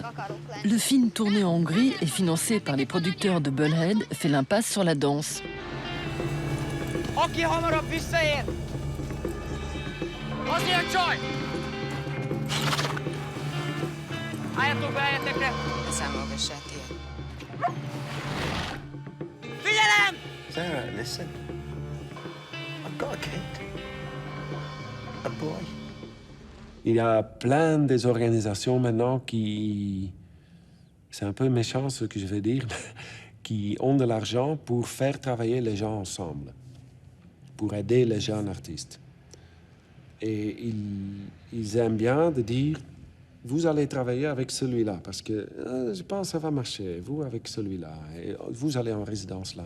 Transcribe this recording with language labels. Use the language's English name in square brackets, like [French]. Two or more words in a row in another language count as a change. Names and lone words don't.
[French] Le film tourné en Hongrie et financé par les producteurs de Bullhead fait l'impasse sur la danse. [Hungarian] Aki hamarabb visszaér! Az ilyen csaj! Álljatok be helyetekre! Ne számolgassál tiéd. Figyelem! [English] Sarah, listen. I've got a kid. A boy. [French] Il y a plein des organisations maintenant qui... C'est un peu méchant ce que je vais dire, qui ont de l'argent pour faire travailler les gens ensemble, pour aider les jeunes artistes. Et ils aiment bien de dire, vous allez travailler avec celui-là, parce que je pense que ça va marcher, vous avec celui-là, et vous allez en résidence là.